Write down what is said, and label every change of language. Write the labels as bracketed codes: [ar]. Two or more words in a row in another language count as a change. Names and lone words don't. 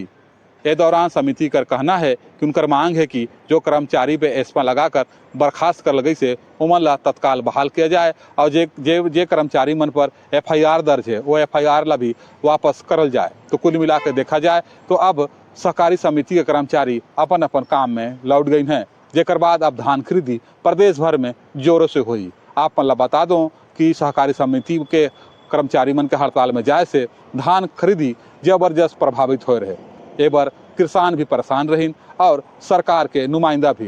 [hne] ए दौरान समिति कर कहना है कि उनकर मांग है कि जो कर्मचारी पे एस्मा लगाकर बर्खास्त कर गई से उमन ला तत्काल बहाल किया जाए और जे कर्मचारी मन पर FIR दर्ज है वो FIR ला भी वापस करल जाए। तो कुल मिला के देखा जाए तो अब सहकारी समिति के कर्मचारी अपन अपन काम में लौट गए हैं, जेकर बाद अब धान खरीदी प्रदेश भर में जोरों से हुई। आप मन ला बता दो कि सहकारी समिति के कर्मचारी मन के हड़ताल में जाए से धान खरीदी जबरदस्त प्रभावित हो रहे। ए बार किसान भी परेशान रहीन और सरकार के नुमाइंदा भी।